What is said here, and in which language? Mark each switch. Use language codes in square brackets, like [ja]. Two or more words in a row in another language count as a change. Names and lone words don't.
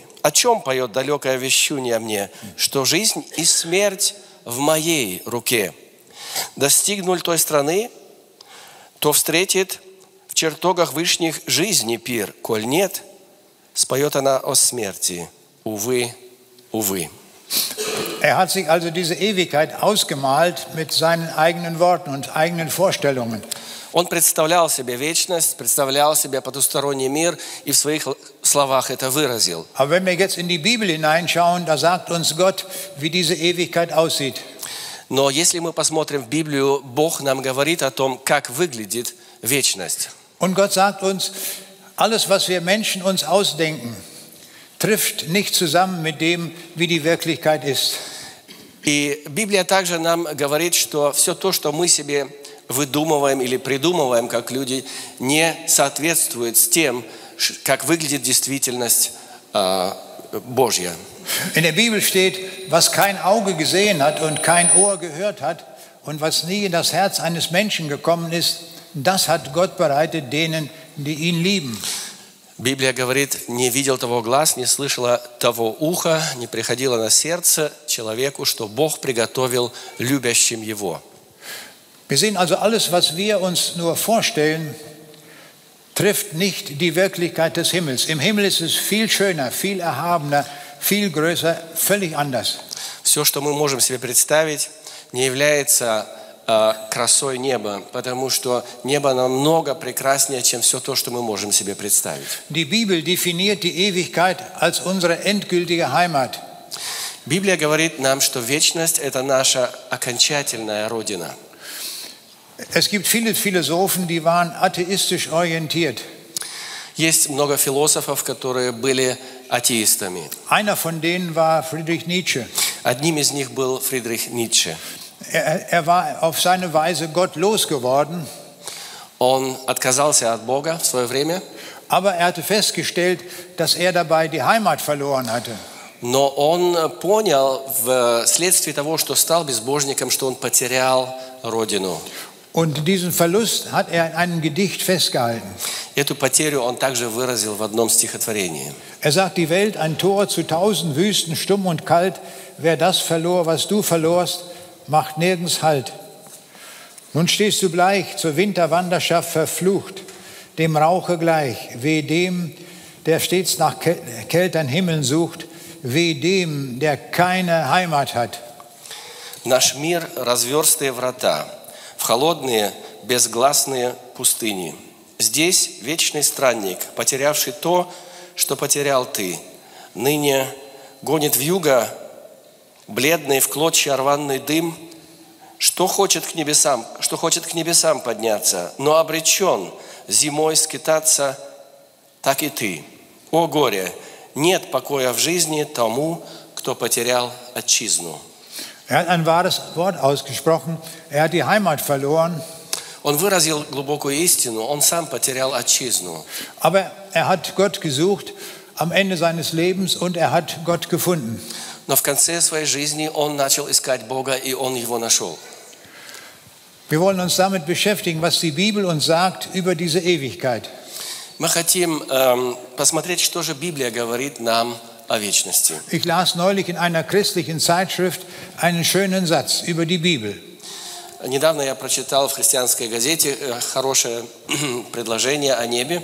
[ru] О чем поет далекое вещунье мне? Что жизнь и смерть в моей руке. Достигну ли той страны, то встретит в чертогах вышних жизни пир. Коль нет, споет она о смерти. Увы, увы. [de] Hat sich also diese Ewigkeit ausgemalt mit seinen eigenen Worten und eigenen Vorstellungen. [ru] Он представлял себе вечность, представлял себе потусторонний мир и в своих словах это выразил. [de] Aber wenn wir jetzt in die Bibel hineinschauen, da sagt uns Gott, wie diese Ewigkeit aussieht. [ru] Но если мы посмотрим в Библию, Бог нам говорит о том, как выглядит вечность. [de] Und Gott sagt uns, alles, was wir Menschen uns ausdenken, trifft nicht zusammen mit dem, wie die Wirklichkeit ist. [ru] И Библия также нам говорит, что все то, что мы себе выдумываем или придумываем, как люди, не соответствует с тем, как выглядит действительность Божья. [de] In der Bibel steht, was kein Auge gesehen hat und kein Ohr gehört hat und was nie in das Herz eines Menschen gekommen ist, das hat Gott bereitet denen, die ihn lieben. [ru] Библия говорит, не видел того глаз, не слышало того уха, не приходило на сердце человеку, что Бог приготовил любящим Его. [de] Wir sehen also, alles, was wir uns nur vorstellen, trifft nicht die Wirklichkeit des Himmels. Im Himmel ist es viel schöner, viel erhabener, viel größer, völlig anders. [ru] Все, что мы можем себе представить, не является красой неба, потому что небо намного прекраснее, чем все то, что мы можем себе представить. [de] Die Bibel definiert die Ewigkeit als unsere endgültige Heimat. [ru] Библия говорит нам, что вечность – это наша окончательная родина. [de] Es gibt viele Philosophen, die waren atheistisch orientiert. [ru] Есть много философов, которые были атеистами. [de] Einer von denen war Friedrich Nietzsche. [ru] Одним из них был Фридрих Ницше. [de] Er war auf seine Weise gottlos geworden. [ru] Он отказался от Бога в свое время, [de] Aber er hatte festgestellt, dass er dabei die Heimat verloren hatte. [ru] но он понял вследствие того, что стал безбожником, что он потерял родину. [de] Und diesen Verlust hat er in einem Gedicht festgehalten. [ru] Эту потерю он также выразил в одном стихотворении. [de] Er sagt, die Welt ein Tor zu 1000 Wüsten, stumm und kalt. Wer das verlor, was du verlorst, macht nirgends Halt. Nun stehst du bleich, zur Winterwanderschaft verflucht, dem Rauche gleich, weh dem, der stets nach kälteren Himmeln sucht, weh dem, der keine Heimat hat. [ru] Наш мир – разверстые врата, в холодные, безгласные пустыни. Здесь вечный странник, потерявший то, что потерял ты. Ныне гонит вьюга бледный в клочья рваный дым, что хочет к небесам подняться, но обречен зимой скитаться, так и ты. О горе, нет покоя в жизни тому, кто потерял отчизну. [de] Er hat ein wahres Wort ausgesprochen. Er hat die Heimat verloren. [ru] Он выразил глубокую истину, он сам потерял отчизну. [de] Aber er hat Gott gesucht am Ende seines Lebens und er hat Gott gefunden. [ru] Но в конце своей жизни он начал искать Бога, и он его нашел. [de] Wir wollen uns damit beschäftigen, was die Bibel uns sagt über diese Ewigkeit. [ru] Мы хотим посмотреть, что же Библия говорит нам о вечности. [de] Ich las neulich in einer christlichen Zeitschrift einen schönen Satz über die Bibel. [ru] Недавно я прочитал в христианской газете хорошее предложение о небе.